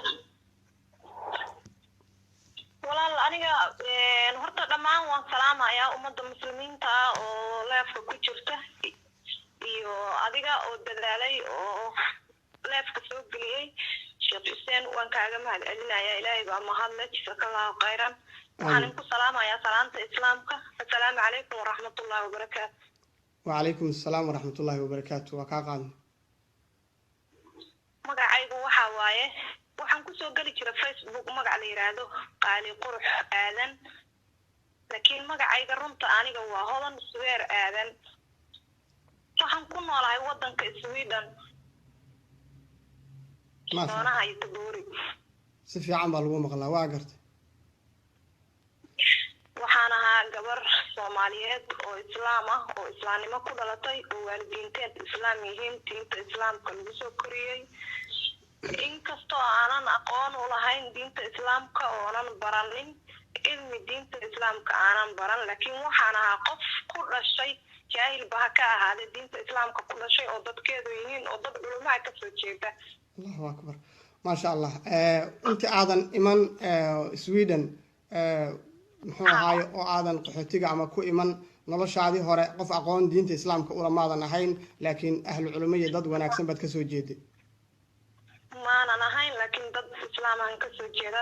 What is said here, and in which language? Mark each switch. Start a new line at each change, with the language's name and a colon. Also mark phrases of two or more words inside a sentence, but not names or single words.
Somali: walaal aniga horta dhamaan waan salaamayaa ummadda muslimiinta oo leefka ku jirta iyo adiga oo dadaalay oo leefka soo galiyay Sheekh Hussein waan kaaga mahadcelinayaa. Ilaahay baa mahadle
Arabic: جزاك الله خيرا.
Somali: waxaan ku salaamayaa salaanta islaamka.
Arabic: السلام عليكم ورحمة الله وبركاته. وعليكم السلام ورحمة الله وبركاته. وكاقان
Somali: magacaygu waxa waaye waxaan ku soo gali jiray Facebook magac la yiraahdo qaali qurux aadan, laakiin magacayga runta aniga waa hodan suweer aadan. waxaan ku noolahay wadanka Sweden.
Arabic: ما شاء الله. hay taboori
Somali: si fiican baa lagu maqlaa. waa gartay. waxaan ahaa gabar Soomaaliyeed oo islaam ah oo islaamnimo ku dhalatay oo waalidiinteed islaam yihiin diinta islaamka lagu soo koriyay. inkastoo aanan aqoon u lahayn diinta islaamka oo aanan baranin ilmi diinta islaamka aanan baran, laakiin waxaan ahaa qof ku dhashay jaahil baa ka ahaade diinta islaamka ku dhashay oo dadkeedu yihiin oo dad culumaa ka soo jeeda.
Arabic: الله أكبر. ما شاء الله.
Somali: inta aadan iman Sweden muxuu ahaay oo aadan qaxootiga ama ku iman noloshaadii hore qof aqoon diinta islaamka u lamaadan ahayn laakiin ahlu culimo iyo dad wanaagsan baad ka soo jeeday. maanan ahayn laakiin dad islaam aan ka soo jeedaa.